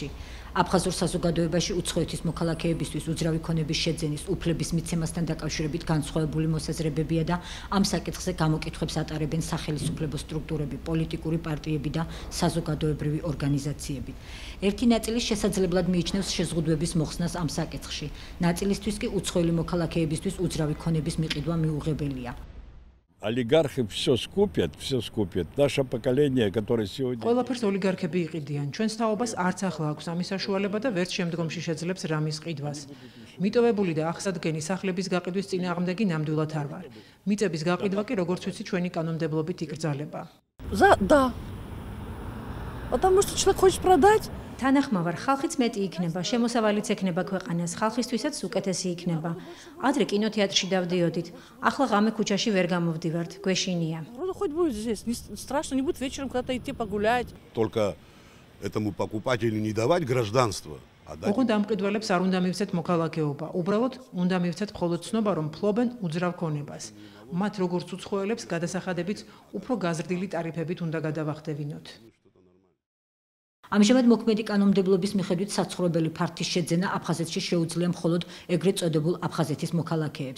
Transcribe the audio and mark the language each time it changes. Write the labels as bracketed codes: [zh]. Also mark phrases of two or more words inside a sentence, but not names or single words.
[ka] აფხაზურ საზოგადოებაში უცხოეთის მოქალაქეებისთვის უძრავი ქონების შეძენის უფლების მიცემასთან დაკავშირებით განსხვავებული მოსაზრებებია და ამ საკითხზე გამოკითხვებს ატარებენ სახელმწიფო სტრუქტურები, პოლიტიკური პარტიები და საზოგადოებრივი ორგანიზაციები. ერთი ნაწილი შესაძლებლად მიიჩნევს შეზღუდვების მოხსნას ამ საკითხში. ნაწილისთვის კი უცხოელი მოქალაქეებისთვის უძრავი ქონების მიყიდვა მიუღებელია. [ru] Олигархи все скупят. Наше поколение, которое сегодня... [ka] Ყველაფერს ოლიგარქები იყიდიან. ჩვენს თაობას არც ახლა აქვს ამის საშუალება და ვერც შემდგომში შეძლებს რამის ყიდვას. მიტოვებული და აღსადგენი სახლების გაყიდვის წინააღმდეგი ნამდვილად არ ვარ. მიწების გაყიდვა კი როგორც ვიცი ჩვენი კანონმდებლობით იკრძალება. [ru] Да. Потому что человек хочет продать. [ka] თანახმავარ, ხალხიც მეტი იქნება, შემოსავალიც ექნება ქვეყანას, ხალხისთვისაც უკეთესი იქნება. ადრე კინოთეატრში დავდიოდით, ახლა ღამე ქუჩაში ვერ გამოვდივართ, გვეშინია. [ru] Хоть будет здесь, не страшно, не будет вечером куда-то идти погулять. Только этому покупателю не давать гражданство, а дать... [ka] ოღონდ ამ მყიდველებს არ უნდა მივცეთ მოქალაქეობა, უბრალოდ უნდა მივცეთ მხოლოდ ცნობა, რომ ფლობენ უძრავ ქონებას. მათ როგორც უცხოელებს გადასახადებიც უფრო გაზრდილი ტარიფებით უნდა გადავახტევინოთ. ამჟამად მოქმედი კანონმდებლობის მიხედვით საცხოვრებელი ფართის შეძენა აფხაზეთში შეუძლია მხოლოდ ეგრეთ წოდებულ აფხაზეთის მოქალაქეებს.